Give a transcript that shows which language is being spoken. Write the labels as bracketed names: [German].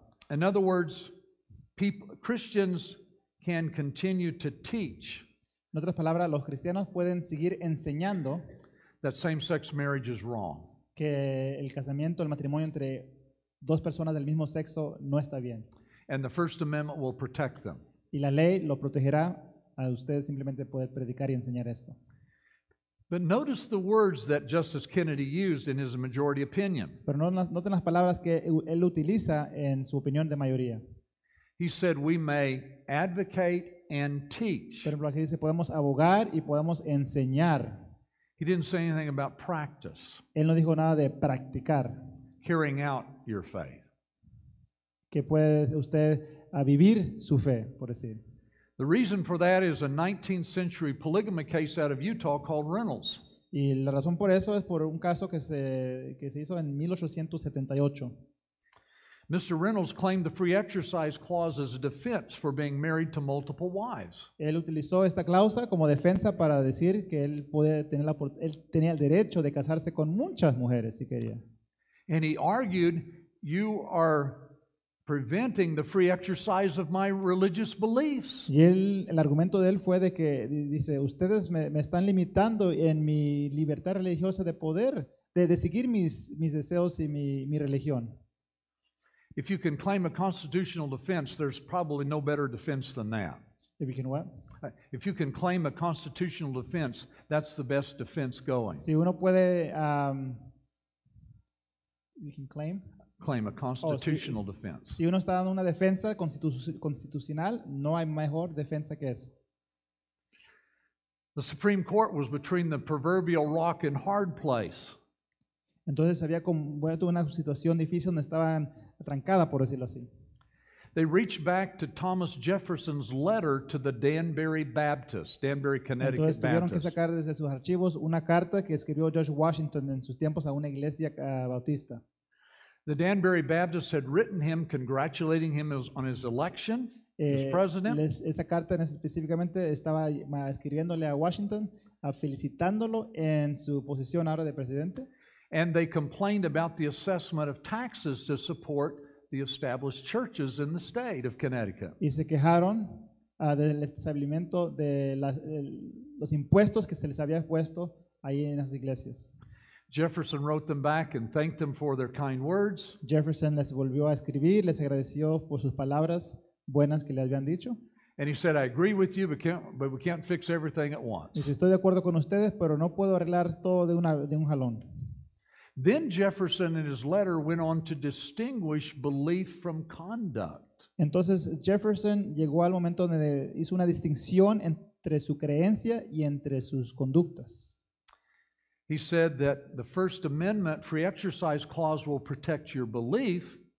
[English] In other words, Christians can continue to teach [Spanish] En otras palabras, los cristianos pueden seguir enseñando [English] that same-sex marriage is wrong. [Spanish] que el casamiento, el matrimonio entre dos personas del mismo sexo no está bien. [English] And the First Amendment will protect them. [Spanish] Y la ley lo protegerá a ustedes simplemente poder predicar y enseñar esto. [English] But notice the words that Justice Kennedy used in his majority opinion. [Spanish] Pero noten las palabras que él utiliza en su opinión de mayoría. [English] He said we may advocate and teach. [Spanish] Por ejemplo, aquí dice, podemos abogar y podemos enseñar. [English] He didn't say anything about practice, [Spanish] Él no dijo nada de practicar, [English] carrying out your faith. [Spanish] que puede usted vivir su fe, por decir. [English] The reason for that is a 19th century polygamy case out of Utah called Reynolds. [Spanish] Y la razón por eso es por un caso que se hizo en 1878. [English] Mr. Reynolds claimed the free exercise clause as a defense for being married to multiple wives. [Spanish] Él utilizó esta cláusula como defensa para decir que él tenía el derecho de casarse con muchas mujeres si quería. [English] And he argued, you are preventing the free exercise of my religious beliefs. [Spanish] Y el argumento de él fue de que dice, ustedes me están limitando en mi libertad religiosa de poder, de seguir mis deseos y mi religión. [English] If you can claim a constitutional defense, there's probably no better defense than that. If you can what? If you can claim a constitutional defense, that's the best defense going. [Spanish] Si uno puede, [English] you can Claim a constitutional defense. [Spanish] Si uno está dando una defensa constitucional, no hay mejor defensa que eso. [English] The Supreme Court was between the proverbial rock and hard place. [Spanish] Entonces había vuelto una situación difícil donde estaban atrancada, por decirlo así. [English] They reached back to Thomas Jefferson's letter to the Danbury Baptist, Danbury, Connecticut [Spanish] Entonces tuvieron que [English] Baptist. [Spanish] sacar desde sus archivos una carta que escribió George Washington en sus tiempos a una iglesia bautista. [English] The Danbury Baptist had written him congratulating him on his election as president. [Spanish] Esta carta específicamente estaba escribiéndole a Washington, felicitándolo en su posición ahora de presidente. [English] And they complained about the assessment of taxes to support the established churches in the state of Connecticut. [Spanish] Y se quejaron del establecimiento de los impuestos que se les había puesto ahí en las iglesias. [English] Jefferson wrote them back and thanked them for their kind words. [Spanish] Jefferson les volvió a escribir, les agradeció por sus palabras buenas que le habían dicho. [English] And he said, I agree with you, but we can't fix everything at once. [Spanish] Dice, estoy de acuerdo con ustedes, pero no puedo arreglar todo de un jalón. [English] Then Jefferson in his letter went on to distinguish belief from conduct. [Spanish] Entonces Jefferson llegó al momento donde hizo una distinción entre su creencia y entre sus conductas. [English] He said that the First Amendment free exercise clause will protect your belief.